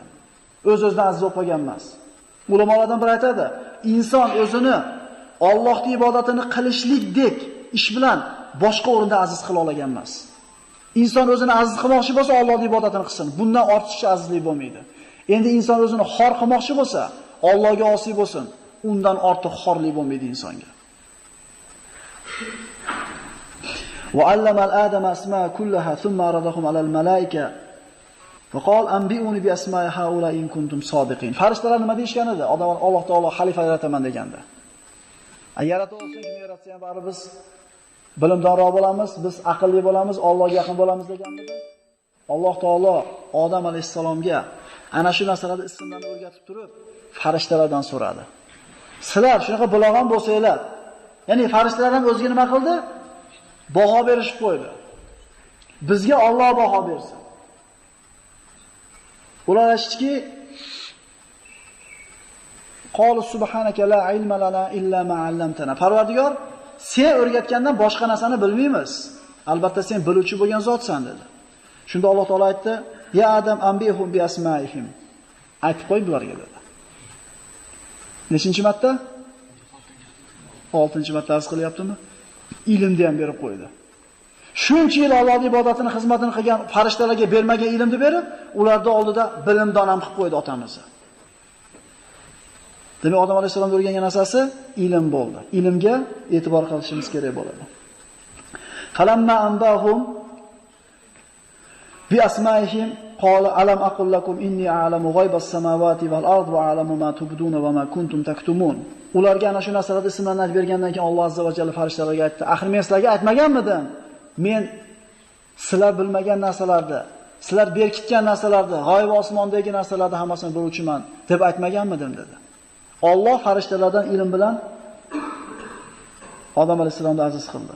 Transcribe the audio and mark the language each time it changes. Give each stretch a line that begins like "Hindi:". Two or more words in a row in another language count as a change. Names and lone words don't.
Uzbek: O'z-o'zidan aziz bo'lib qolgan emas. Ulamolardan biri aytadi, inson o'zini Allohning ibodatini qilishlikdek ish bilan boshqa o'rinda aziz qila olgan emas. Inson o'zini aziz qilmoqchi bo'lsa, Allohning ibodatini qilsin. Bundan ortiqcha azizlik bo'lmaydi. Endi inson o'zini xor qilmoqchi bo'lsa, Allohga osiy bo'lsin. Undan ortiq xorlik bo'lmaydi insonga.
Arabic: وعلم آدم الأسماء كلها ثم عرضهم على الملائكة وقال أنبئوني بأسماء هؤلاء إن كنتم صادقين.
Uzbek: Farishtalar nima deyishgan edi? Alloh taolo xalifa yarataman deganda. Yarata olsa, kim yaratsa ham bari biz bilimdonroq bo'lamiz, biz aqlli bo'lamiz, Allohga yaqin bo'lamiz deganda. Alloh taolo Odam alayhissalomga ana shu narsalarni ismlarni o'rgatib turib, farishtalardan so'radi. Sizlar shunaqa bilog'on bo'lsanglar, ya'ni farishtalar ham o'ziga nima qildi? Baho berishib qo'ydi. Bizga Alloh baho bersin. Ular aytishdiki,
Arabic: قالوا سبحانك لا علم لنا إلا ما علمتنا.
Uzbek: Parvardigor, sen o'rgatgandan boshqa narsani bilmaymiz. Albatta sen biluvchi bo'lgan zotsan dedi. Shunda Alloh taolo aytdi:
Arabic: "يا آدم أنبئهم بأسمائهم."
Uzbek: Aytib qo'y bularga dedi. Nechinchi marta? 6-marta arz qilyaptimi? Ilmni ham berib qo'ydi. Shuncha yil Allohning ibodatini, xizmatini qilgan farishtalarga bermagan ilmni berib, ularning oldida bilimdon ham qilib qo'ydi otamizni. Demak, Odam alayhisalom o'rgangan narsasi ilm bo'ldi. Ilmga e'tibor qilishimiz kerak bo'ladi.
Arabic: فلما أنبأهم بأسمائهم قال ألم أقل لكم إني أعلم غيب السماوات والأرض وأعلم ما تبدون وما كنتم تكتمون.
Uzbek: Ularga ana shu narsalarni ismlarni aytib bergandan keyin Alloh azza va jalla farishtalarga aytdi: "Axir men sizlarga aytmaganmidim? Men sizlar bilmagan narsalarni, sizlar berkitgan narsalarni, g'oyib osmondagi narsalarni hammasini biluvchiman deb aytmaganmidim?" dedi. Alloh farishtalardan ilm bilan Odam alayhisalomni aziz qildi.